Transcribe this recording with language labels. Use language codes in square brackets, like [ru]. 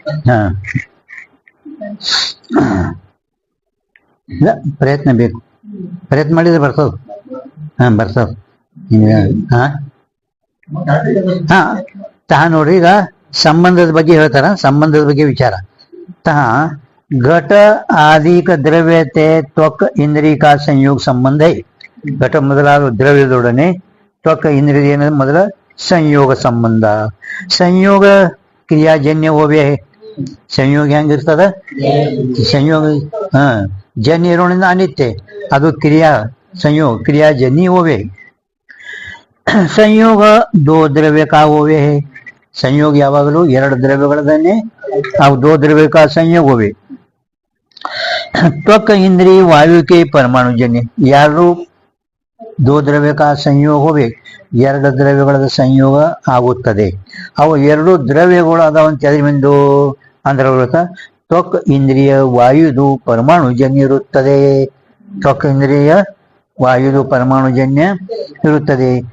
[kn] ಹಾ ಇಲ್ಲ ಪ್ರಯತ್ನ ಬೇಕು, ಪ್ರಯತ್ನ ಮಾಡಿದ್ರೆ ಬರ್ತದ. ಹಾ ಬರ್ತದ. ಹಾ ಹಾ ತಹ ನೋಡ್ರಿ, ಈಗ ಸಂಬಂಧದ ಬಗ್ಗೆ ಹೇಳ್ತಾರ, ಸಂಬಂಧದ ಬಗ್ಗೆ ವಿಚಾರ. [hi] ತಹ घट आदि का द्रव्य ತೆ त्वक इंद्रिय का संयोग संबंध है. [kn] ಘಟ ಮೊದಲಾದ ದ್ರವ್ಯದೊಡನೆ ತ್ವಕ್ ಇಂದ್ರಿಯ ಮೊದಲ ಸಂಯೋಗ ಸಂಬಂಧ. [hi] ಸಂಯೋಗ ಕ್ರಿಯಾಜನ್ಯ ಹೋವೆ. [kn] ಸಂಯೋಗ ಹೆಂಗಿರ್ತದ? ಸಂಯೋಗ ಜನ್ಯ ಇರೋದ್ರಿಂದ ಅನಿತ್ಯ, ಅದು ಕ್ರಿಯಾ ಸಂಯೋಗ [hi] ಕ್ರಿಯಾಜನ್ಯ ಹೋವೆ. ಸಂಯೋಗ ದೋ ದ್ರವ್ಯ ಕಾ ಹೋವೆ. [kn] ಸಂಯೋಗ ಯಾವಾಗಲೂ ಎರಡು ದ್ರವ್ಯಗಳನ್ನೇ, ಅವು [hi] ದೋ ದ್ರವ್ಯ ಕಾ ಸಂಯೋಗ ಹೋವೆ. त्वक इंद्रिय वायु के परमाणु जन्य. [kn] ಎರಡು [hi] ದೋ ದ್ರವ್ಯ ಕಾ ಸಂಯೋಗ ಹೋವೆ, [kn] ಎರಡು ದ್ರವ್ಯಗಳ ಸಂಯೋಗ ಆಗುತ್ತದೆ. ಅವು ಎರಡು ದ್ರವ್ಯಗಳು ಅದಾವಂತ ಎದ್ರಿಂದು ಅಂದ್ರೆ ತ್ವಕ್ ಇಂದ್ರಿಯ ವಾಯುದು ಪರಮಾಣು ಜನ್ಯ ಇರುತ್ತದೆ. ತ್ವಕ್ ಇಂದ್ರಿಯ ವಾಯುದು ಪರಮಾಣು ಜನ್ಯ ಇರುತ್ತದೆ.